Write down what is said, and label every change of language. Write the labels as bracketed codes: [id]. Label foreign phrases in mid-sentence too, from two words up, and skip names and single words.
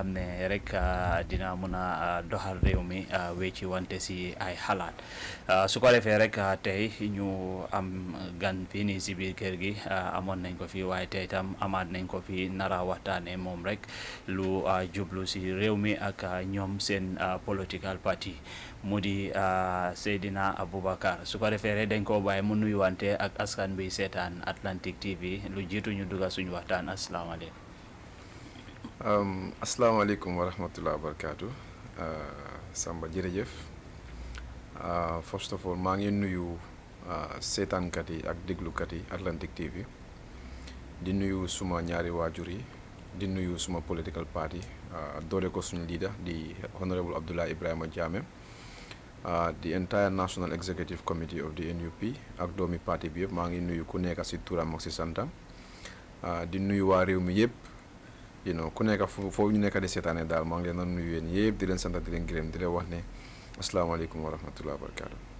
[wo] xam ne rek dina mun a doxal réew mi wecci wante si ay xalaat su ko defee rek tey ñu am gan fii nii si biir kër gi amoon nañ ko fi waaye tey tam amaat nañ ko fi nara waxtaanee moom rek lu jublu si réew mi ak ñoom seen [en] political party [wo] mu di Seydina Aboubacarr su ko defee rek dañ koo bàyyi mu nuyuwante ak askan bi seetaan Atlantic TV lu jiitu ñu dugga suñu waxtaan asalaamaaleykum. Asalaamaaleykum wa rahmatullah wa barakaatu Samba jërëjëf [en] first of all [wo] maa ngi nuyu seetaankat yi ak déglukat yi Atlantic TV di nuyu suma ñaari waajur yi di nuyu suma [en] political party [wo] doole ko suñu leader di honorable Abdoulaye Ibrahima Jammeh [en] the entire National Executive Committee of the NUP [wo] ak doomi parti bi yëpp maa ngi nuyu ku nekk si turam ak si santam di nuyu waa réew mi yëpp ku nekk foofu ñu nekk di seetaane daal maa ngi leen a nuyu yéen yëpp di leen sant di leen gërëm di leen wax ne asalaamaaleykum wa rahmatullah wa barakaatu.